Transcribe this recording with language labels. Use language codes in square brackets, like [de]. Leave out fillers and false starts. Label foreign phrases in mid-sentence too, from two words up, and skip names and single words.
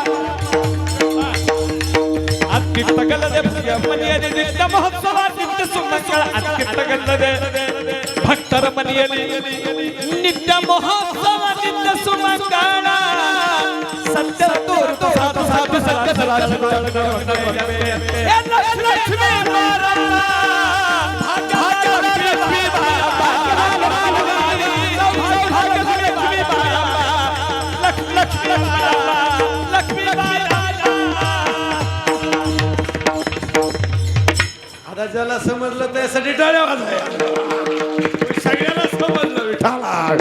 [kn] ಅತ್ತಿತ್ತಗಲ್ಲದೆ ಮನೆಯಲ್ಲಿ ನಿತ್ಯ ಮಹೋತ್ಸವ ನಿತ್ಯ ಸುಮಂಗಳ ಅತ್ತಿತ್ತಗಲ್ಲದೆ ಭಕ್ತರ ಮನೆಯಲ್ಲಿ ನಿತ್ಯ ಮಹೋತ್ಸವ ನಿತ್ಯ ಸುಮಂಗಳ ಸತ್ಯ ತೋರುತ್ತ ಸಾಧು ಸಾಧು ಸತ್ಯ ಲಕ್ಷ್ಮೀ ಬಾರಮ್ಮ ಲಕ್ಷ್ಮೀ [mr] आता ज्याला समजलं त्यासाठी टाळ्या वाजवाय. सगळ्याला समजलं विठाला.